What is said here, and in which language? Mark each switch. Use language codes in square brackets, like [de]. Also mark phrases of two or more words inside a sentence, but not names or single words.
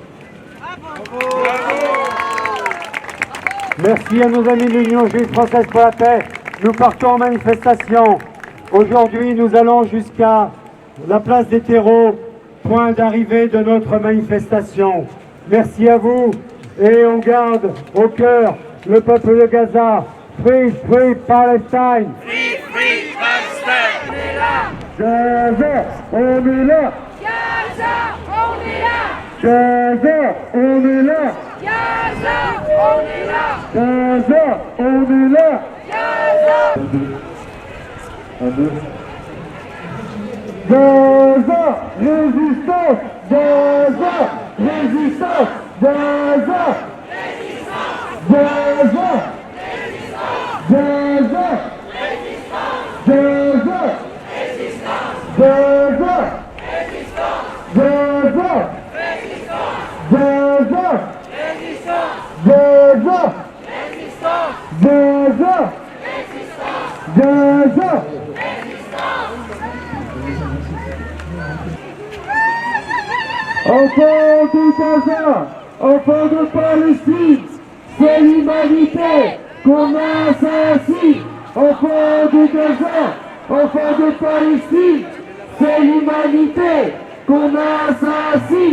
[fr] Merci à nos amis de l'Union juive française pour la paix. Nous partons en manifestation. Aujourd'hui, nous allons jusqu'à la place des terreaux point d'arrivée de notre manifestation. Merci à vous et on garde au cœur le peuple de Gaza. [en] Free, free Palestine! Free, free Palestine! [fr] On est là! Gaza, on est là! Gaza, on est là! Gaza, on est là! Gaza, on est là! Gaza, on est là! Gaza! Gaza, résistance! Gaza, résistance! Gaza! Gaza! Gaza! Gaza! Gaza! Gaza! Gaza! Gaza! Gaza! Enfants de Gaza, enfants de Palestine, c'est l'humanité qu'on assassine. Enfants de Gaza, enfants de Palestine, c'est l'humanité qu'on assassine.